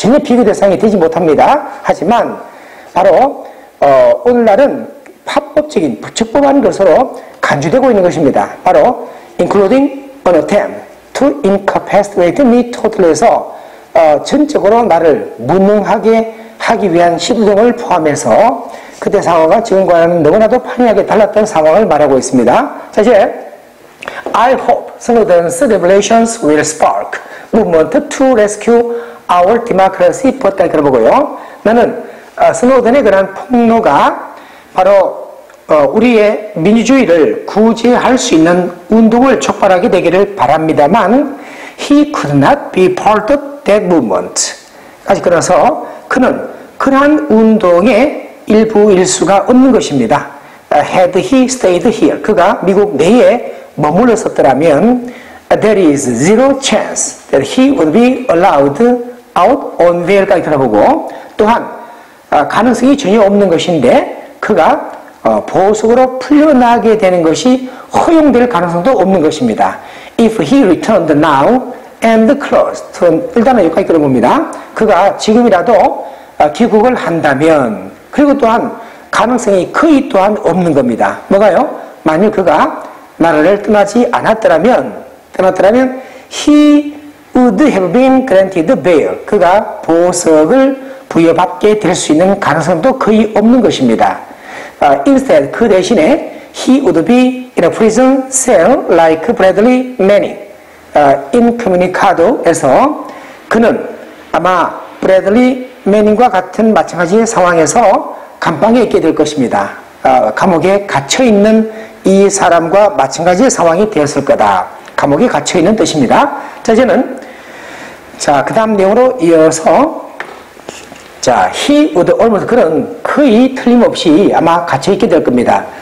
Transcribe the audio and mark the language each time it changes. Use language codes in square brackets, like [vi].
[ko] 전혀 비교 대상이 되지 못합니다. 하지만 바로 오늘날은 합법적인 부적법한 것으로 간주되고 있는 것입니다. 바로 [en] including an attempt to incapacitate me total [ko] 에서 전적으로 나를 무능하게 하기 위한 시도 등을 포함해서 그때 상황과 지금과는 너무나도 판이하게 달랐던 상황을 말하고 있습니다. 자, 이제 [en] I hope Snowden's revelations will spark movement to rescue our democracy. [ko] 부터 들어보고요. 나는 스노든의 그런 폭로가 바로 우리의 민주주의를 구제할 수 있는 운동을 촉발하게 되기를 바랍니다만 [en] he could not be part of that movement. [ko] 까지 끊어서 그는 그러한 운동의 일부일 수가 없는 것입니다. [en] Had he stayed here, [ko] 그가 미국 내에 머물렀었더라면 [en] there is zero chance that he would be allowed out on bail [ko] 까지 들어보고 또한 가능성이 전혀 없는 것인데 그가 보석으로 풀려나게 되는 것이 허용될 가능성도 없는 것입니다. [en] If he returned now and closed, [ko] 일단은 여기까지 끌어봅니다. 그가 지금이라도 귀국을 한다면 그리고 또한 가능성이 거의 또한 없는 겁니다. 뭐가요? 만일 그가 나라를 떠나지 않았더라면 [en] he would have been granted bail. [ko] 그가 보석을 부여받게 될 수 있는 가능성도 거의 없는 것입니다. [en] Instead, [ko] 그 대신에 [en] he would be in a prison cell like Bradley Manning. Incommunicado [ko] 에서 그는 아마 브래들리 매닝과 같은 마찬가지의 상황에서 감방에 있게 될 것입니다. 감옥에 갇혀있는 이 사람과 마찬가지의 상황이 되었을 거다. 감옥에 갇혀있는 뜻입니다. 자, 이제는 그 다음 내용으로 이어서 [en] he would almost [ko] 그는 거의 틀림없이 아마 갇혀있게 될 겁니다.